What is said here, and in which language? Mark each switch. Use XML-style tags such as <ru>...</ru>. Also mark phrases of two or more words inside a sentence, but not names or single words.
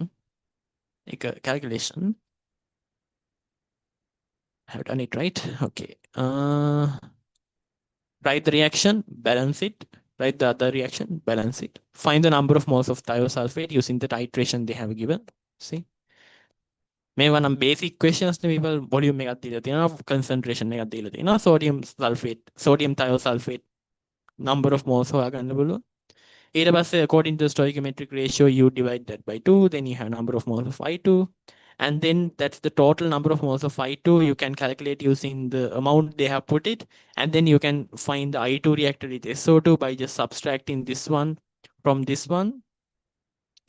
<en>Calculation. I have done it right. Okay. Write the reaction, balance it. Write the other reaction, balance it. Find the number of moles of thiosulfate using the titration they have given. See?</en> <si>මේවා නම්</si> <en>basic questions</en> <si>නේ people. Volume එකක් දීලා තියෙනවා, concentration එකක් දීලා තියෙනවා,</si> <en>sodium sulfate, sodium thiosulfate number of moles</en> <si>හොයාගන්න පුළුවන්. ඊට පස්සේ</si> <en>according to the stoichiometric ratio you divide that by 2, then you have number of moles of I2. And then that's the total number of moles of I2. You can calculate using the amount they have put it. And then you can find the I2 reacted with SO2 by just subtracting this one from this one.</en>